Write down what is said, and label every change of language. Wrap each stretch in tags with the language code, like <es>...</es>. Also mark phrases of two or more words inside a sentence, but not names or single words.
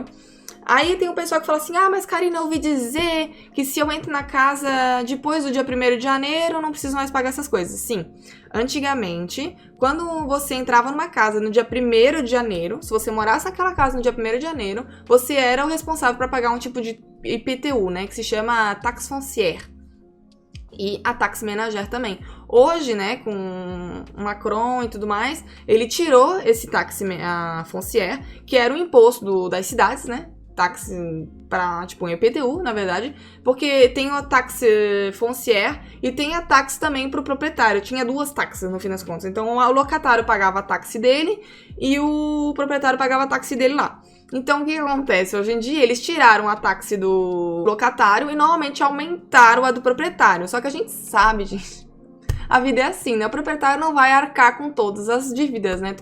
<pt>Aí tem o pessoal que fala assim, mas Karina, eu ouvi dizer que se eu entro na casa depois do dia 1º de janeiro, eu não preciso mais pagar essas coisas. Sim, antigamente, quando você entrava numa casa no dia 1º de janeiro, se você morasse naquela casa no dia 1º de janeiro, você era o responsável para pagar um tipo de IPTU, né, que se chama</pt> <fr>taxe foncière.</fr> <pt>E a</pt> <fr>taxe ménagère</fr> <pt>também. Hoje, né, com o Macron e tudo mais, ele tirou esse</pt> <fr>taxe foncière,</fr> <pt>que era o imposto das cidades, né? Taxe para, tipo, um IPTU, na verdade, porque tem a</pt> <fr>taxe foncière</fr> <pt>e tem a taxe também para o proprietário. Tinha 2 taxas, no fim das contas. Então, o locatário pagava a taxe dele e o proprietário pagava a taxe dele lá. Então, o que acontece? Hoje em dia, eles tiraram a taxe do locatário e, normalmente, aumentaram a do proprietário. Só que a gente sabe, gente, a vida é assim, né? O proprietário não vai arcar com todas as dívidas, né?</pt>